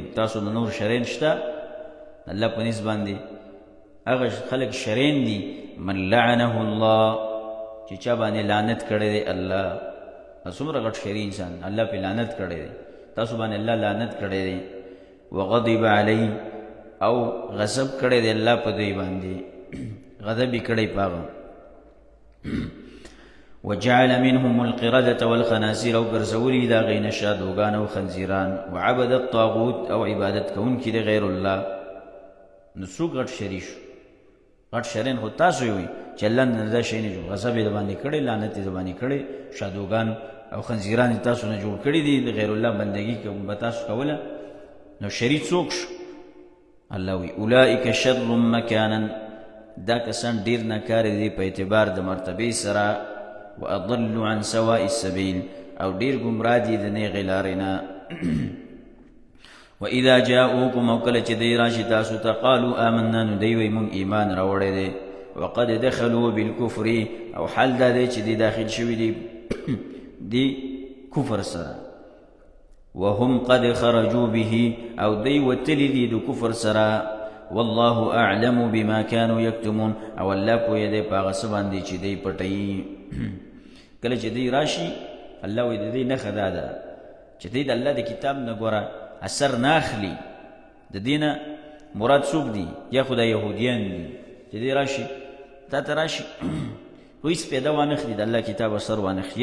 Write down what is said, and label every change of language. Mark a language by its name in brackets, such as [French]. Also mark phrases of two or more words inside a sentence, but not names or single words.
[Pashto] تاسو د نور شرین شته الله په نسبت باندې هغه خلک شرین دي [Arabic] من لعنه الله [Pashto] چې چا باندې لعنت کړی دی الله. څومره غټ شری انسان الله په لعنت کړی دی، تاسو باندې الله لعنت کړی دی. [Arabic] وغضب علی [Pashto] او غضب کړی دی الله په دوی باندې غضب یې کړی پاغه. [Arabic] وجعل منهم القردة والخنازير [Pashto] او ګرځولي دا غي نشادوګان او خنزیران. [Arabic] وعبد الطاغوت [Pashto] او عبادت کوونکي د غیر الله. نو څوک غټ شری شو؟ غټ شرین خو تاسو وي چې الله نه دا شی نه جوړ غضب یې باندې کړی، لعنت یې باندې کړی، شادوګان او خنزیران تاسو نه جوړ کړی دي د غیر الله بندگی کوم به تاسو کوله. نو شری څوک شو؟ الله وی [Arabic] اولئک شر مکانا [Pashto] دا کسان ډیر ناکار دي په اعتبار د مرتبه سره. [Arabic] واضل عن سواء السبيل [Pashto] او ډیر گمراه دي د نیغې لارې نه. [Arabic] واذا جاءوكم [Pashto] او کله چې دی راشي تاسو ته [Arabic] قالوا آمنا [Pashto] نو دی وی مونږ ایمان راوړی دی. [Arabic] وقد دخلوا بالكفر [Pashto] او حال دا دی چې دی داخل شوي دي دی کفر سره. [Arabic] وهم قد خرجوا به [Pashto] او دی وتلی دي د کفر سره. [Arabic] والله اعلم بما كانوا يكتمون [Pashto] او الله پوهه دی په هغه څه باندې چې دی پټوي. کله چې دی راشي الله وی د دې نښه دا ده چې دی د الله د کتاب نه ګوره اثر نه اخلي. د دینه مراد څوک دي؟ یا خو د یهودیان دي چې دی راشي تا ته راشي خو هېڅ پیدا وانخلي د الله کتاب اثر وانخلي.